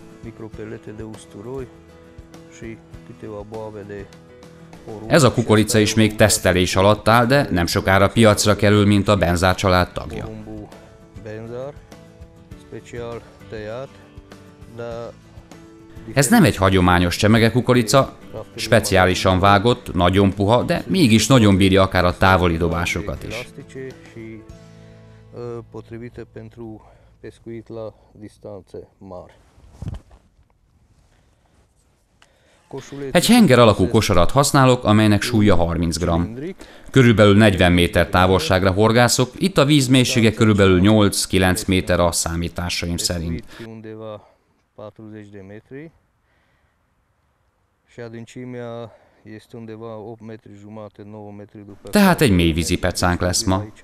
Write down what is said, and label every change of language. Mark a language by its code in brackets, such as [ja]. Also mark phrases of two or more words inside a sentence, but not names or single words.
[hu] Ez a kukorica is még tesztelés alatt áll, de nem sokára piacra kerül, mint a Benzár család tagja. Ez nem egy hagyományos csemege kukorica, speciálisan vágott, nagyon puha, de mégis nagyon bírja akár a távoli dobásokat is. [ro] Potrivite pentru pescuit la distanțe mari. [hu] Egy henger alakú kosarat használok, amelynek súlya 30 g. Körülbelül 40 méter távolságra horgászok, itt a vízmélysége körülbelül 8-9 méter a számításaim szerint. Tehát egy mélyvízi pecánk lesz ma.